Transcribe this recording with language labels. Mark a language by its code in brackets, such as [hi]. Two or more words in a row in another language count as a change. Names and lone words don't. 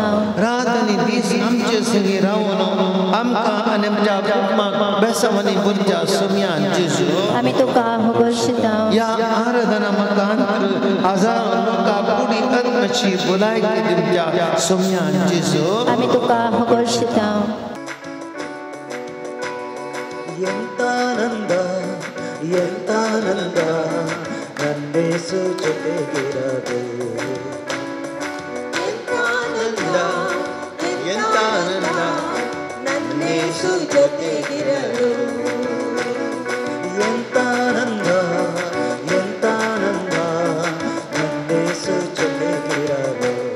[kok] रात आनी दीस आमचे संगी रावन आमकां आनी आमच्या कुटुंबाक बेसांवांनी भरच्या सोम्यान जेजू आम्ही तुका होगळशिता या आराधना मकांत हजारो लोकां पुडी आत्म्याची भलायकी दिवच्या सोम्यान जेजू आम्ही तुका होगळशिता [kn] ಎಂತಾನಂದ ಎಂತಾನಂದ ನನ್ನೇಸು ಜೊತೆಗಿರದು ಎಂತಾನಂದ ಎಂತಾನಂದ ನನ್ನೇಸು ಜೊತೆಗಿರದು ಎಂತಾನಂದ ಎಂತಾನಂದ ನನ್ನೇಸು ಜೊತೆಗಿರದು